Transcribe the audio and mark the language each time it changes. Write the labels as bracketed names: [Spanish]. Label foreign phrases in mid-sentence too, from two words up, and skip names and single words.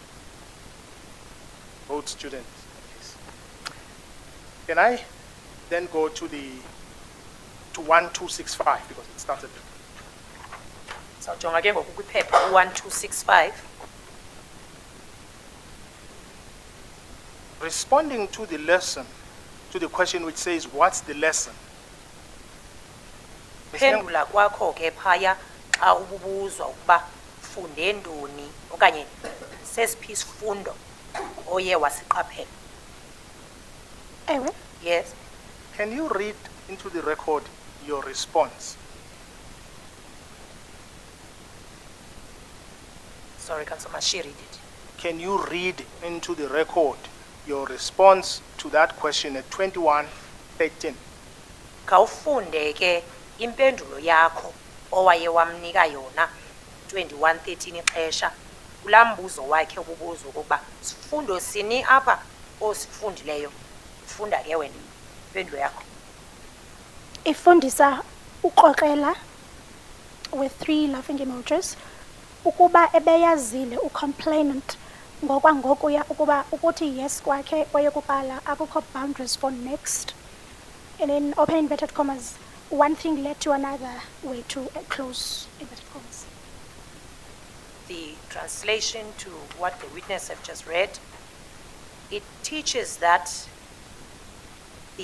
[English] Both students. Can I then go to 1265 because it started. [Xhosa] Sawujonga ke ngoku kwiphepha 1265. [English] Responding to the lesson, to the question which says, what's the lesson? [Xhosa] Phendula kwakho ke phaya xa ububuzwa ukuba funde ntoni okanye sesiphi isifundo oye wasiqaphela? Ewe. [English] Yes. Can you read into the record your response? Sorry, Councillor Mashi, read it. Can you read into the record your response to that question at 21:13? [Xhosa] Khawufunde ke impendulo yakho owaye wamnika yona 21:13 ixesha kulaa mbuzo wakhe obubuzo ukuba sifundo sini apha osifundileyo. Funda ke wena impendulo yakho. Ifundisa ukrokrela [English] with 3 laughing emojis [Xhosa] ukuba ebeyazile ucomplainant ngokwangoku ukuba ukuthi yes kwakhe kwayekuqala akukho [English] boundaries for next, and then open inverted commas, one thing led to another way to close inverted commas. The translation to what the witness have just read, it teaches that the